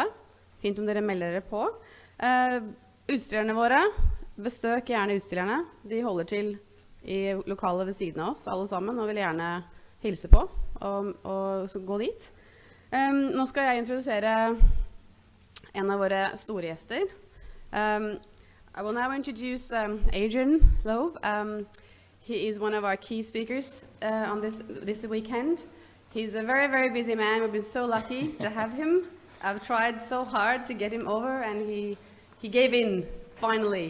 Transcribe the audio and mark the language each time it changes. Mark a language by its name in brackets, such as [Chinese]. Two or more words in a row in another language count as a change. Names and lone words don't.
[Norwegian] Fint om dere melder dere på. Utstillerne våre, bestøk gjerne utstillerne. De holder til i lokalet ved siden av oss, alle sammen, og vil gjerne hilse på og gå dit. Nå skal jeg introdusere en av våre store gjester. [English] I will now introduce Adriaan Leuw. He is one of our key speakers on this weekend. He's a very, very busy man. We've been so lucky to have him. I've tried so hard to get him over, and he gave in finally.